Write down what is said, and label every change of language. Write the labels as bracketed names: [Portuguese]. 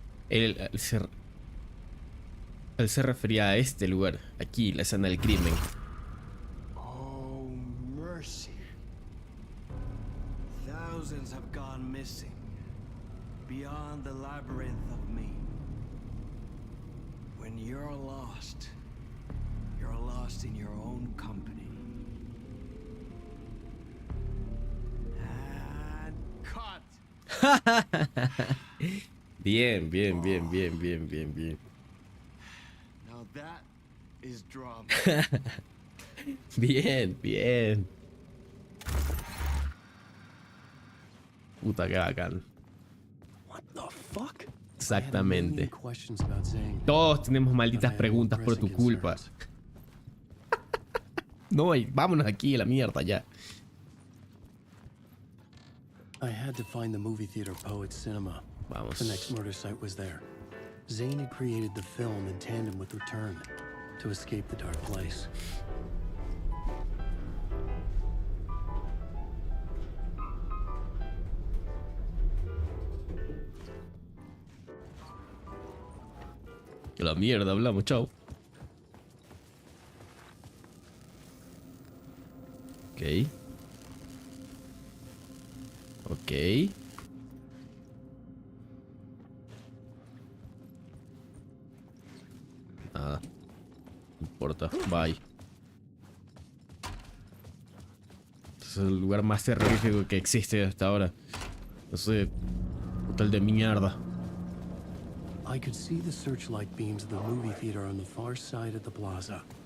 [Spanish] Él se refería a este lugar, aquí, la escena del crimen. [English] Oh, mercy. Thousands have gone missing. Beyond the labyrinth of me. When you're lost in your own company. And cut! [Spanish] Bien, bien, bien, bien, bien, bien, bien. [English] Now that is drama. [Spanish] Bien, bien. Puta, que bacán. [English] What the fuck? [Spanish] Exactamente. [English] Questions about Zane. [Spanish] Todos tenemos malditas preguntas por tu culpa. No, vámonos aquí a la mierda ya. [English] I had to find the movie theater Poet Cinema. [Spanish] Vamos. [English] The next murder site was there. Zane had created the film in tandem with Return to escape the dark place. [Spanish] A la mierda, hablamos, chao. [English] Ok. Ok. [Spanish] Nada. No importa. Bye. Este es el lugar más terrorífico que existe hasta ahora. No sé. Hotel de mierda. [English] I could see the searchlight beams of the movie theater on the far side of the plaza.